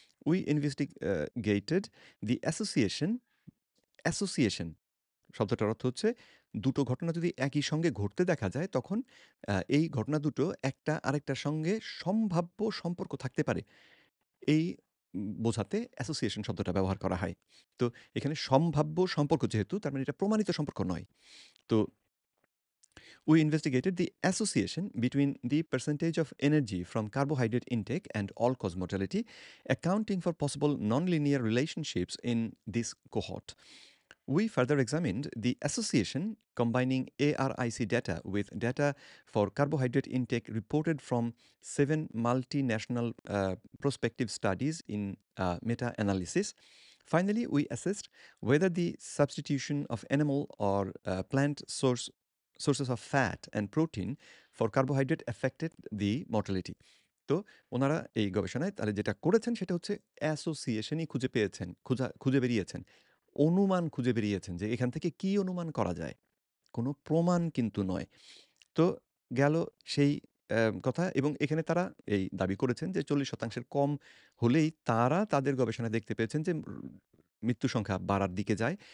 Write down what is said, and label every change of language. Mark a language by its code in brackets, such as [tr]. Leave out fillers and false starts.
[en] We investigated the association [bn] শব্দটার অর্থ হচ্ছে দুটো ঘটনা যদি একই সঙ্গে ঘটতে দেখা যায় তখন এই ঘটনা দুটো একটা আরেকটার সঙ্গে সম্ভাব্য সম্পর্ক থাকতে পারে। এই বোঝাতে অ্যাসোসিয়েশন শব্দটা ব্যবহার করা হয়। তো এখানে সম্ভাব্য সম্পর্ক যেহেতু তার মানে এটা প্রমাণিত সম্পর্ক নয়। [en] তো we investigated the association between the percentage of energy from carbohydrate intake and all-cause mortality, accounting for possible nonlinear relationships in this cohort. We further examined the association combining ARIC data with data for carbohydrate intake reported from 7 multinational prospective studies in meta analysis. Finally, we assessed whether the substitution of animal or plant sources of fat and protein for carbohydrate affected the mortality. [bn] তো ওনারা এই গবেষণায় তাহলে যেটা করেছেন সেটা হচ্ছে অ্যাসোসিয়েশনই খুঁজে পেয়েছেন, খুঁজে বেরিয়েছেন। অনুমান খুঁজে বেরিয়েছেন যে এখান থেকে কি অনুমান করা যায়? কোনো প্রমাণ কিন্তু নয়। তো গেল সেই কথা এবং এখানে তারা এই দাবি করেছেন যে ৪০% এর কম হলেই তারা তাদের গবেষণায় দেখতে পেয়েছেন যে মৃত্যু সংখ্যা বাড়ার দিকে যায়।